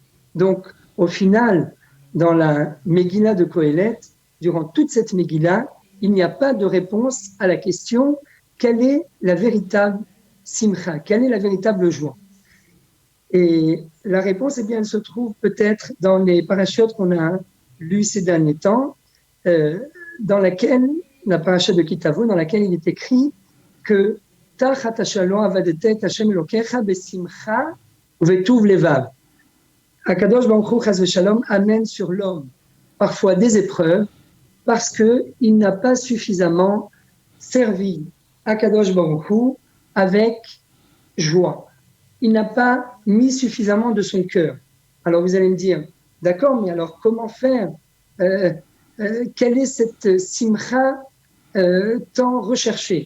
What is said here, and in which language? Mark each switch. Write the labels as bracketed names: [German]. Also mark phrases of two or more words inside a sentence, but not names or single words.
[French] Donc, au final, dans la Megillah de Kohelet, durant toute cette Megillah, il n'y a pas de réponse à la question quelle est la véritable simcha, quelle est la véritable joie. Et la réponse, eh bien, elle se trouve peut-être dans les parachutes qu'on a lus ces derniers temps, dans laquelle, la parachute de Kitavo, dans laquelle il est écrit que [Hebrew] תחת השלום עבדתת השם אלוקיך בשמחה ובטוב לבב. [French] Akadosh Baruch Hu [Hebrew] חס ושלום [French] amène sur l'homme parfois des épreuves parce qu'il n'a pas suffisamment servi Akadosh Baruch Hu avec joie. Il n'a pas mis suffisamment de son cœur. Alors vous allez me dire, d'accord, mais alors comment faire quelle est cette simcha tant recherchée?